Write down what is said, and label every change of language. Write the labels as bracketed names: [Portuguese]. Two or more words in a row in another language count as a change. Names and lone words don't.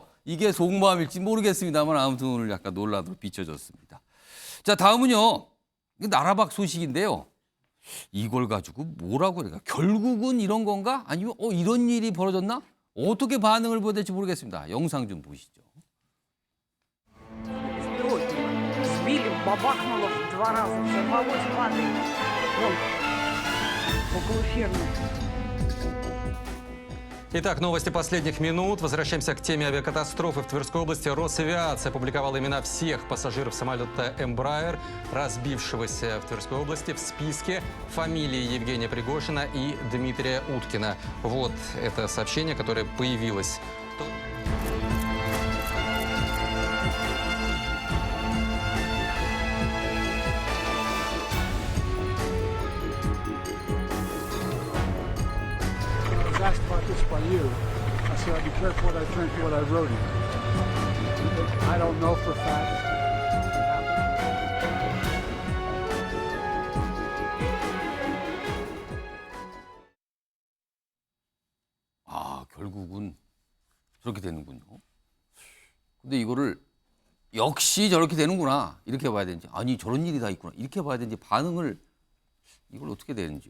[Korean] 이게 속마음일지 모르겠습니다만 아무튼 오늘 약간 논란으로 비춰졌습니다. 자, 다음은요. 나라박 소식인데요. 이걸 가지고 뭐라고 해야 될까? 결국은 이런 건가? 아니면 이런 일이 벌어졌나? 어떻게 반응을 보여야 될지 모르겠습니다. 영상 좀 보시죠. [Russian] Итак, новости последних минут. Возвращаемся к теме авиакатастрофы в Тверской области. Росавиация опубликовала имена всех пассажиров самолета Embraer, разбившегося в Тверской области. В списке фамилии Евгения Пригожина и Дмитрия Уткина. Вот это сообщение, которое появилось. [English] Asked about this by you. I said I'd be careful what I drink, what I wrote it. I don't know for a fact. [Korean] 결국은 저렇게 되는군요. 근데 이거를 역시 저렇게 되는구나 이렇게 봐야 되는지 아니 저런 일이 다 있구나 이렇게 봐야 되는지 반응을 이걸 어떻게 되는지요.